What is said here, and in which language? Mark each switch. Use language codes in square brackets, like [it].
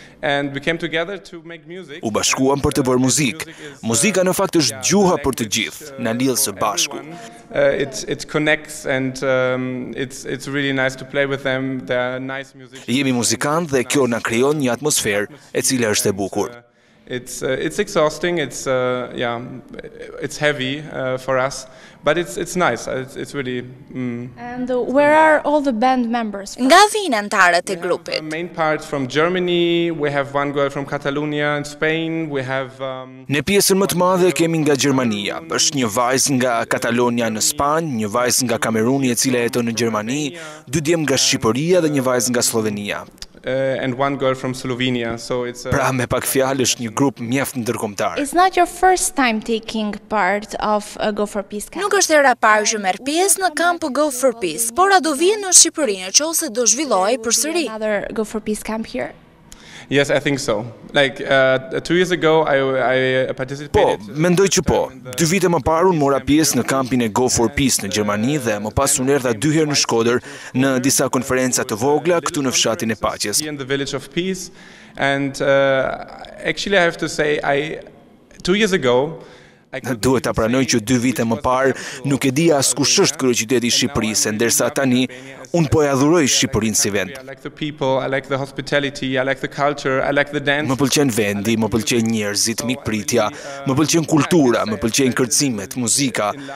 [en] And we came together to make music. [sq] U bashkuam për të bërë muzikë. Muzika në fakt është gjuha për të gjithë, na lidh së bashku. [en] It connects and it's really nice to play with them. They are nice musicians. [sq] Jemi muzikantë dhe kjo na krijon një atmosferë e cila është e bukur. [en] It's exhausting. It's heavy for us, but it's nice. It's really. And where are all the band members? [sq] Nga vijnë anëtarët e grupit? [en] Main part from Germany. We have one girl from Catalonia in Spain. We have. [sq] Ne pjesën më të madhe kemi nga Gjermania. Është një vajzë nga Katalonia në Spanjë, një vajzë nga Kameruni e cila jeton në Gjermani, dy djem nga Shqipëria dhe një vajzë nga Slovenia. [en] and one girl from Slovenia. So it's [sq] Pra me pak fjalë është një grup mjaft ndërkombëtar. [en] It's not your first time taking part of a GO4PEACE camp. [sq] Nuk është era e parë që merr pjesë në kamp GO4PEACE, por a do vijë në Shqipëri nëse do zhvillohej përsëri? [en] Another GO4PEACE camp here. Yes, I think so. Like 2 years ago, I participated. [sq] Po, mendoj që po. 2 vite më parë unë mora pjesë në kampin e GO4PEACE në Gjermani dhe më pas unë erdha 2 herë në Shkodër në disa konferenca të vogla këtu në fshatin e Paqes. [en] In the village of Peace, and actually I have to say, 2 years ago. [sq] Duhet ta pranoj që 2 vite më parë nuk e dija as kush është kryeqyteti i Shqipërisë, ndërsa tani unë po e adhuroj Shqipërinë si vend. Më pëlqen vendi, më pëlqen njerëzit, mikpritja, më pëlqen kultura, më pëlqen kërcimet, muzika.